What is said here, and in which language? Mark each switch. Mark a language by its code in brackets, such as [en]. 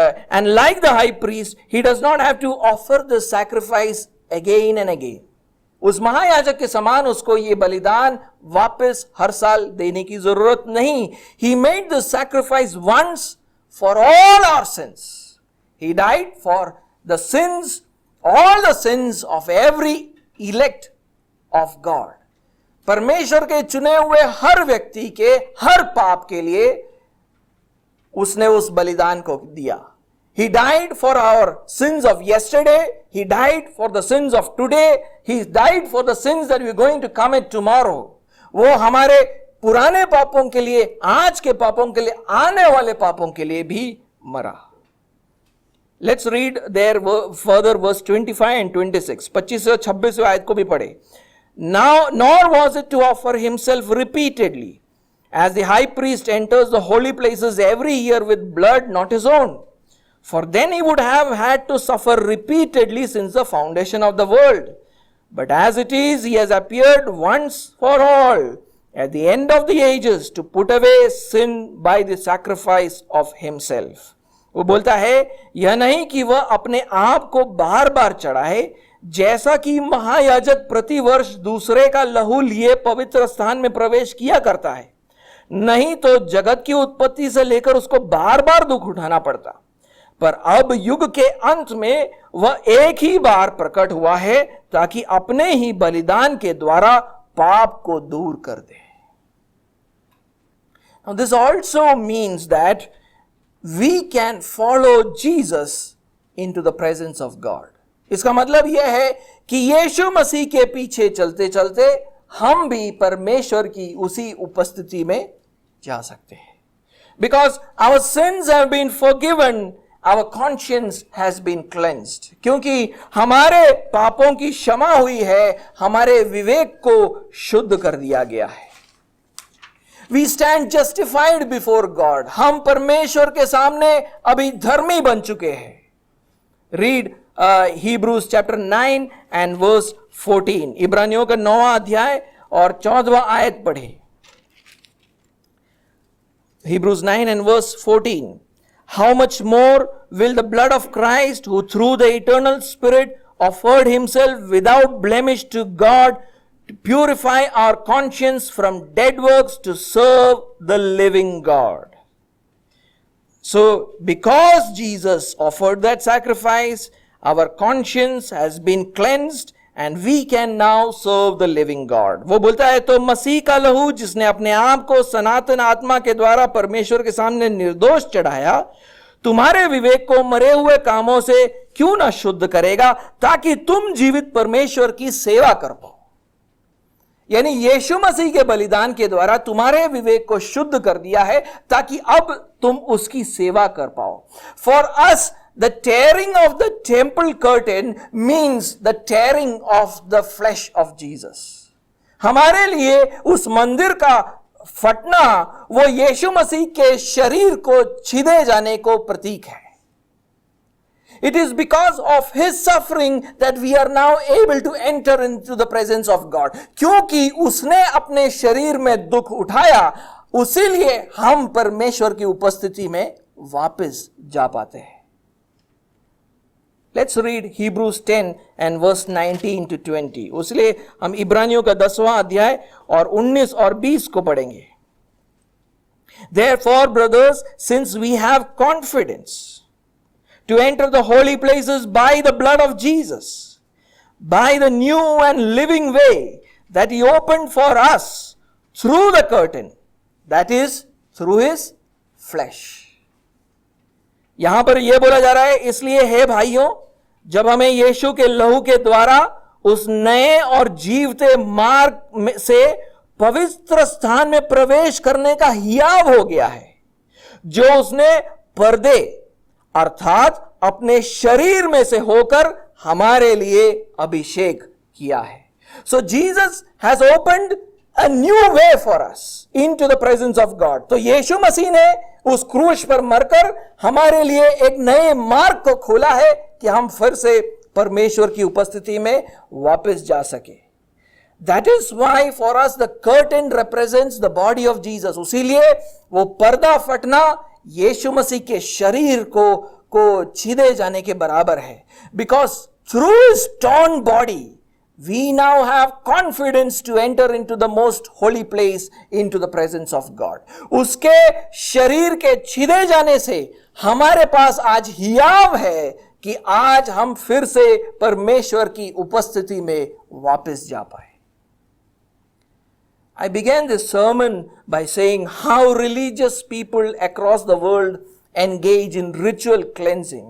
[en] And like the high priest, he does not have to offer the sacrifice again and again. [hi] उस महायाजक के समान उसको ये बलिदान वापस हर साल देने की जरूरत नहीं. [en] He made the sacrifice once for all our sins. He died for the sins, all the sins of every elect of God. [hi] परमेश्वर के चुने हुए हर व्यक्ति के हर पाप के लिए उसने उस बलिदान को दिया. [en] He died for our sins of yesterday. He died for the sins of today. He died for the sins that we are going to commit tomorrow. [hi] वो हमारे पुराने पापों के लिए, आज के पापों के लिए, आने वाले पापों के लिए भी मरा. [en] Let's read there further verse 25 and 26. [hi] 25 और 26 आयत को भी पढ़े. [en] Now, nor was it to offer himself repeatedly, as the high priest enters the holy places every year with blood not his own. For then he would have had to suffer repeatedly since the foundation of the world. But as it is, he has appeared once for all at the end of the ages to put away sin by the sacrifice of himself. [hi] वो बोलता है, यह नहीं कि वह अपने आप को बार बार चढ़ाए, जैसा कि महायाजक प्रतिवर्ष दूसरे का लहू लिए पवित्र स्थान में प्रवेश किया करता है. नहीं तो जगत की उत्पत्ति से लेकर उसको बार बार दुख उठाना पड़ता, पर अब युग के अंत में वह एक ही बार प्रकट हुआ है, ताकि अपने ही बलिदान के द्वारा पाप को दूर कर दे. [en] Now this also means that we can follow Jesus into the presence of God. [hi] इसका मतलब यह है कि यीशु मसीह के पीछे चलते चलते हम भी परमेश्वर की उसी उपस्थिति में जा सकते हैं. [en] Because our sins have been forgiven, our conscience has been cleansed. [hi] क्योंकि हमारे पापों की क्षमा हुई है, हमारे विवेक को शुद्ध कर दिया गया है. [en] We stand justified before God. [hi] हम परमेश्वर के सामने अभी धर्मी बन चुके हैं. [en] Read Hebrews chapter 9 and verse 14. [hi] इब्रानियों का 9वां अध्याय और 14वां आयत पढ़े. [en] Hebrews 9 and verse 14. How much more will the blood of Christ, who through the eternal Spirit offered himself without blemish to God, to purify our conscience from dead works to serve the living God. So, because Jesus offered that sacrifice, our conscience has been cleansed and we can now serve the living God. [hi] वो बोलता है, तो मसीह का लहू जिसने अपने आप को सनातन आत्मा के द्वारा परमेश्वर के सामने निर्दोष चढ़ाया, तुम्हारे विवेक को मरे हुए कामों से क्यों ना शुद्ध करेगा, ताकि तुम जीवित परमेश्वर की सेवा कर पाओ. यानी यीशु मसीह के बलिदान के द्वारा तुम्हारे विवेक को शुद्ध कर दिया है ताकि अब तुम उसकी सेवा कर पाओ. [en] For us the tearing of the temple curtain means the tearing of the flesh of Jesus. [hi] हमारे लिए उस मंदिर का फटना वो यीशु मसीह के शरीर को छिदे जाने को प्रतीक है. [en] It is because of his suffering that we are now able to enter into the presence of God. [hi] क्योंकि उसने अपने शरीर में दुख उठाया, उसीलिए हम परमेश्वर की उपस्थिति में वापस जा पाते हैं. [en] Let's read Hebrews 10 and verse 19 to 20. [hi] उसलिए हम इब्रानियों का 10वां अध्याय और 19 और 20 को पढ़ेंगे. [en] Therefore, brothers, since we have confidence to enter the holy places by the blood of Jesus, by the new and living way that he opened for us through the curtain, that is, through his flesh. [hi] यहां पर यह बोला जा रहा है, इसलिए हे भाइयों, जब हमें यीशु के लहू के द्वारा उस नए और जीवते मार्ग से पवित्र स्थान में प्रवेश करने का हियाव हो गया है, जो उसने पर्दे अर्थात अपने शरीर में से होकर हमारे लिए अभिषेक किया है. [en] So Jesus has opened a new way for us into the presence of God. [hi] तो यीशु मसीह ने उस क्रूस पर मरकर हमारे लिए एक नए मार्ग को खोला है कि हम फिर से परमेश्वर की उपस्थिति में वापस जा सके. [en] That is why for us the curtain represents the body of Jesus. [hi] उसीलिए वो पर्दा फटना यीशु मसीह के शरीर को छीदे जाने के बराबर है. [en] Because through his torn body we now have confidence to enter into the most holy place, into the presence of God. [hi] उसके शरीर के छीदे जाने से हमारे पास आज हियाव है कि आज हम फिर से परमेश्वर की उपस्थिति में वापस जा पाए. [en] I began this sermon by saying how religious people across the world engage in ritual cleansing.